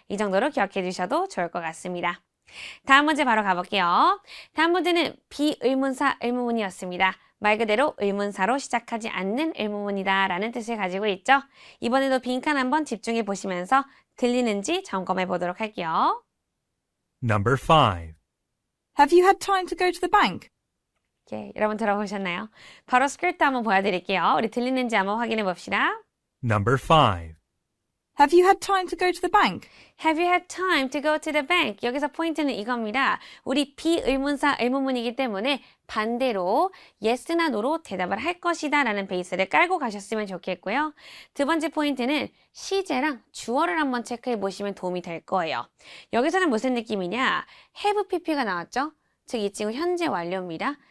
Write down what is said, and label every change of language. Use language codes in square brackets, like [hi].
[ko] 이 정도로 기억해 주셔도 좋을 것 같습니다. 다음 문제 바로 가볼게요. 다음 문제는 비의문사 의문문이었습니다. 말 그대로 의문사로 시작하지 않는 의문문이다 라는 뜻을 가지고 있죠. 이번에도 빈칸 한번 집중해 보시면서 들리는지 점검해 보도록 할게요. [en] Number 5. Have you had time to go to the bank? [ko] 여러분 들어보셨나요? 바로 스크립트 한번 보여드릴게요. 우리 들리는지 한번 확인해 봅시다. [en] Number 5. Have you had time to go to the bank? Have you had time to go to the bank? [ko] 여기서 포인트는 이겁니다. 우리 비의문사 의문문이기 때문에 반대로 yes나 no로 대답을 할 것이다 라는 베이스를 깔고 가셨으면 좋겠고요. 두 번째 포인트는 시제랑 주어를 한번 체크해 보시면 도움이 될 거예요. 여기서는 무슨 느낌이냐? have pp가 나왔죠? 즉 이 친구 현재 완료입니다.